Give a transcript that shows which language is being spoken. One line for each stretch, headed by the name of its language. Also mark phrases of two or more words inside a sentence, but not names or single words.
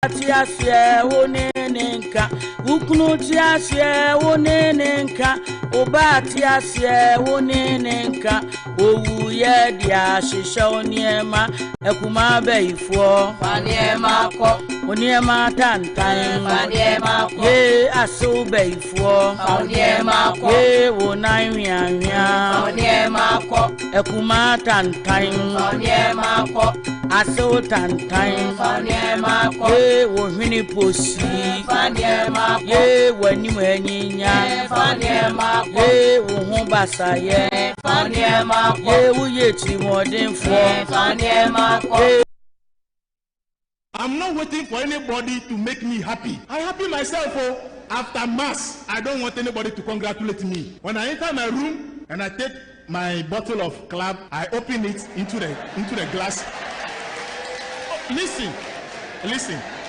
Nzima: Tiasie wonenenka ukunu tiasie wonenenka oba tiasie wonenenka owu ye dia hihye oniema ekuma baifo faniema ko oniema tantan faniema ko ye aso baifo faniema ko ye wonan wianwia faniema ko ekuma tantan faniema ko aso tantan faniema ko wohwini posi faniema ko ye wani manyinya faniema ko ye wo basa ye faniema ko ye wuye trimodinfo faniema ko.
English: I'm not waiting for anybody to make me happy. I happy myself. Oh, after mass, I don't want anybody to congratulate me. When I enter my room and I take my bottle of club, I open it into the glass. Oh, listen.